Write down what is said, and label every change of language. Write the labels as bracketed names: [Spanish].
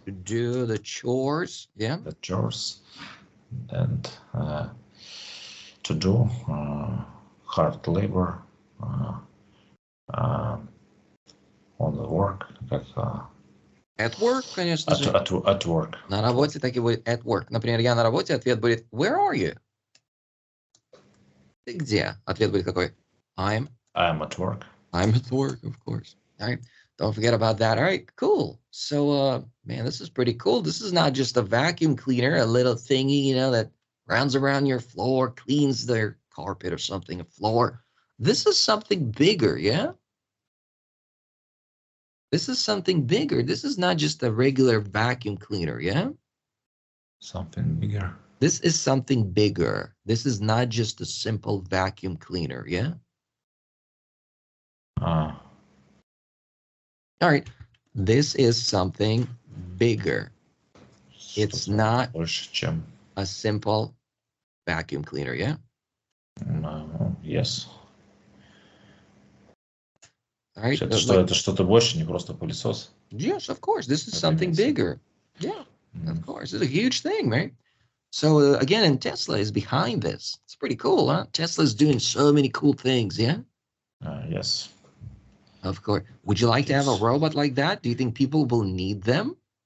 [English] To do the chores, yeah. The chores, and to do hard labor on the work, [Russian] как [English] At work, [Russian] конечно же. [English] At work. [Russian] На работе так и будет [English] at work. [Russian] Например, я на работе, ответ будет [English] where are you? [Russian] Ты где? Ответ будет какой? [English] I'm at work. I'm at work, of course. All right. Don't forget about that. All right, cool. So, man, this is pretty cool. This is not just a vacuum cleaner, a little thingy, that rounds around your floor, cleans their carpet or something, a floor. This is something bigger, yeah? This is something bigger. This is not just a regular vacuum cleaner, yeah? Something bigger. This is something bigger. This is not just a simple vacuum cleaner, yeah? All right. This is something bigger. It's not a simple vacuum cleaner, yeah? Yes. All right. [Russian] Это что-то больше, не просто пылесос. [English] Yes, of course. This is something bigger. Yeah, of course. It's a huge thing, right? So again, and Tesla is behind this. It's pretty cool, huh? Tesla's doing so many cool things, yeah? Yes. Of course. Would you like to have a robot like that? Do you think people will need them?